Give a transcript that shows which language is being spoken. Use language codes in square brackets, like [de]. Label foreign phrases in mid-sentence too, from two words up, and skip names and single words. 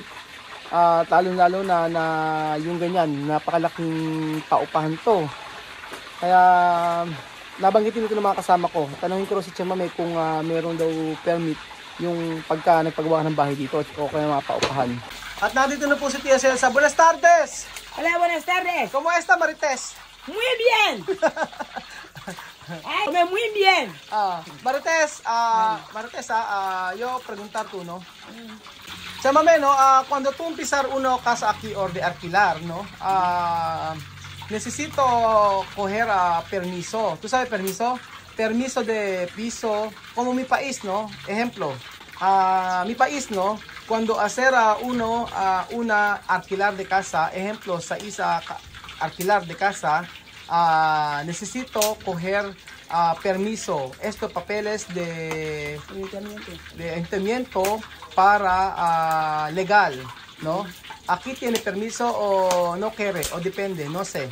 [tl] Lalo na yung ganyan, napakalaking paupahan to. Kaya nabanggitin ito ng mga kasama ko. Tanungin ko si Tia Mami kung meron daw permit yung pagka nagpagawa ng bahay dito o kaya mga paupahan. At nandito na po si Tia Celsa. [es] Buenas tardes! Hola, buenas tardes. ¿Cómo está Marites? Muy bien. Ay, muy bien. Marites, yo preguntar tú, ¿no? Tia Mami, ¿no? Cuando tú empezar uno casa aquí o de alquilar, ¿no? Necesito coger permiso. ¿Tú sabes permiso? Permiso de piso, como mi país, ¿no? Ejemplo, mi país, ¿no? Cuando hacer una alquilar de casa, ejemplo, [tl] sa isa [es] alquilar de casa, necesito coger permiso, estos papeles de ayuntamiento para legal, ¿no? Aquí tiene permiso o no quiere, o depende, no sé.